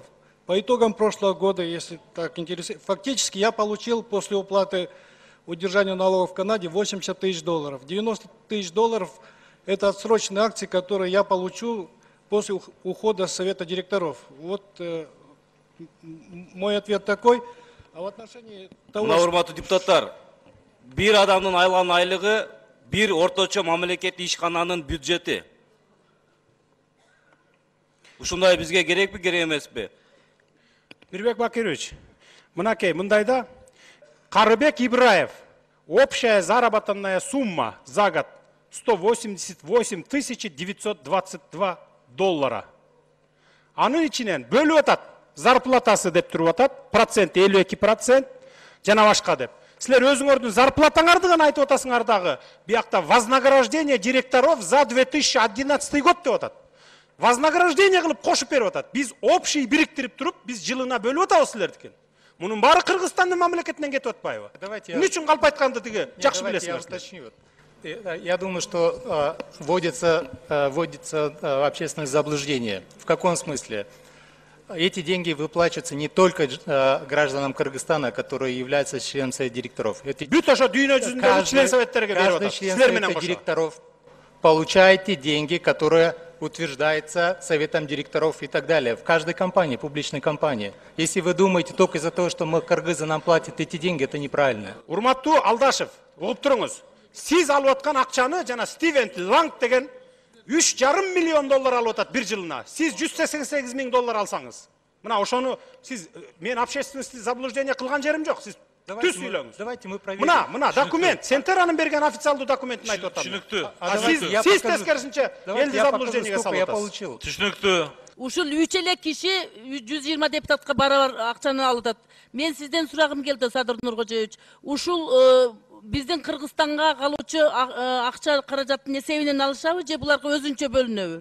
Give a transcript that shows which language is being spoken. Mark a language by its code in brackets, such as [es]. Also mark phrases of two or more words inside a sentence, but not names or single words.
[ru] По итогам прошлого года, если так интересует, фактически я получил после уплаты удержания налогов в Канаде 80 тысяч долларов. 90 тысяч долларов – это отсроченные акции, которые я получу после ухода с Совета директоров. Вот мой ответ такой. А в отношении того, [ky] Урматтуу депутаттар, бир адамдын айланын айлыгы бир орточо мамлекеттик ишкананын бюджети. Ушундай бизге керекпи, керек эмеспи? Мирбек Бакирович, мынакей, мындайда Карыбек Ибраев, [ru] общая заработная сумма за год 188 922 доллара. [ky] Анын ичинен бөлүп атат, зарплатасы деп туруп атат, процент 52%, жана башка деп. Силер өзүңөрдүн зарплатаңарды гана айтып атасыңар дагы. Биякта [ru] вознаграждение директоров за 2011 год [ky] деп атат. Вознаграждение кылып кошуп берип атат. Биз общий бириктирип туруп, биз жылына бөлүп атабыз силердикин. Мунун баары Кыргызстандын мамлекетинен кетип атпайбы? Эмне үчүн калп айтканды тиги жакшы билесиңер. [ru] Я думаю, что вводится общественное заблуждение. В каком смысле? Эти деньги выплачиваются не только гражданам Кыргызстана, которые являются членами Совета директоров. Каждый член Совета директоров получает те деньги, которые утверждается Советом директоров и так далее. В каждой компании, публичной компании. Если вы думаете только из-за того, что мы кыргызы нам платят эти деньги, это неправильно. [ky] Урматтуу Алдашев, угуп туруңуз. Сиз алып аткан акчаны жана Стивен Ланг деген 3,5 миллион доллар алып атат бир жылына. Сиз 188 миң доллар алсаңыз. Мына ошону сиз мен [ru] общественность заблуждение [ky] кылган жерим жок. Сиз түз сүйлөңүз. [ru] Давайте мы проверим. [ky] Мына документ, Сентеранын берген официалдуу документин айтып атам. Түшүнүктүү. Сиз тескерисинче элди заблуждениеге салып атасыз. Түшүнүктүү. Ушул 3 эле киши 120 депутатка барабар акчаны алып атат. Мен сизден сурагым келди, Садыр Нуркожоевич. Ушул биздин Кыргызстанга калуучу акча каражаттын эсебинен алышабы же буларга өзүнчө бөлүнөбү?